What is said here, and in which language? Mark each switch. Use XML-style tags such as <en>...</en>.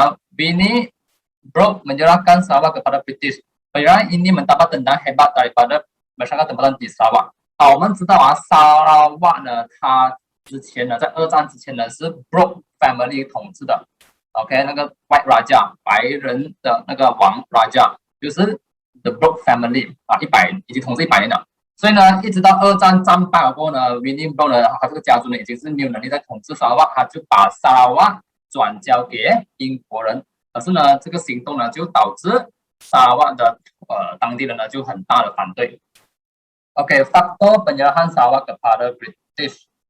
<ms>Bini Brooke menyerahkan Sarawak kepada British. Perang ini mendapat tendangan hebat daripada masyarakat tempatan di Sarawak。</ms> <zh>好，我们知道啊，沙拉瓦呢，它之前呢，在二战之前呢，是 Brooke family 统治的。 OK， 那个 White Raja 白人的那个王 Raja 就是 The Brooke family 啊，已经统治100年了。所以呢，一直到二战战败了过后呢 ，William Brooke 呢，他这个家族呢已经是没有能力再统治沙拉瓦，他就把沙拉瓦转交给英国人。可是呢，这个行动呢，就导致沙拉瓦的当地人呢就很大的反对。</zh> <ms>Oke, faktor penyerahan Sarawak kepada British.</ms>